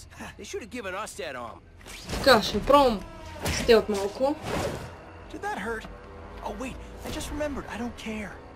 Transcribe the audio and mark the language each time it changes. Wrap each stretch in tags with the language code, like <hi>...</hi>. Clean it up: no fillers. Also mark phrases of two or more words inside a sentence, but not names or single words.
<en>They should have given us that arm.</en> <bg>Така, ще пробвам стелт малко.</bg> <en>Did that hurt? Oh wait, I just remembered. I don't care.</en>